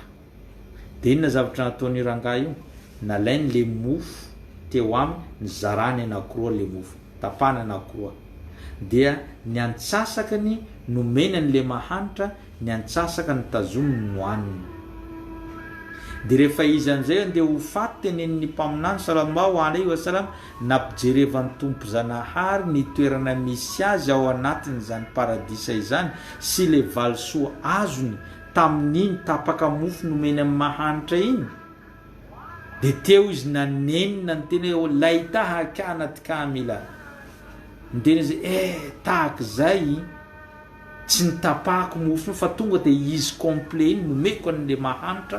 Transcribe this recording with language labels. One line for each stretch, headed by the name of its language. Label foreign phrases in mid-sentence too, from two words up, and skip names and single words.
Malagasy: De inona zavatra nataony rangahy io? Nalainy le mofo teo aminy, nizarany anankiroa le mofo, tapana anankiroa. Dia ny antsasakany nomenany le mahanitra, ny antsasaka ny tazominy nohaniny. De rehefa izy an'izay andeha ho faty tenen'ny mpaminany
Arabic: صلى الله عليه وسلم,
Malagasy: nampijerevany tompo zanahary ny toerana misy azy ao anatiny zany paradisa izany sy le valisoa azony tamin'iny tapaka mofo nomeny amin'ny mahanitra iny. De teo izy nanenina ny teny hoe
Arabic: ليتها كانت كاملة,
Malagasy: ny teny izy tahak zay tsy nitapahako mofo fa tonga de izy complet iny nomeko an'le mahanitra.